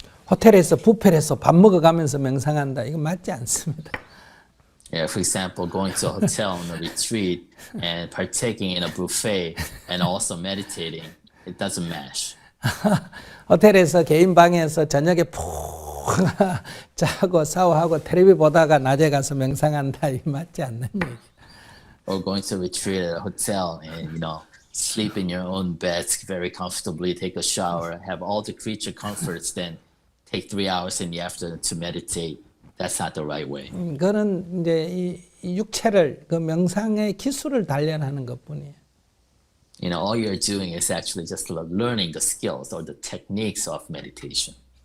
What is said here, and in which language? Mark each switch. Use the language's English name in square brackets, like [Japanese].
[Korean] 호텔에서 뷔페에서 밥 먹어가면서 명상한다. 이거 맞지 않습니다. [English] Yeah, for example, going to a hotel on a retreat and partaking in a buffet and also meditating, it doesn't match. [Korean] 호텔에서 개인 방에서 저녁에 푹 자고 샤워하고 텔레비 보다가 낮에 가서 명상한다. 이 맞지 않는 얘기. [English] Or going to retreat at a hotel and, sleep in your own bed very comfortably, take a shower, have all the creature comforts, then take 3 hours in the afternoon to meditate. That's not the right way. [Korean] 그거는 이제 이 육체를 그 명상의 기술을 단련하는 것뿐이에요. [English] All you're doing is actually just learning the skills or the techniques of meditation.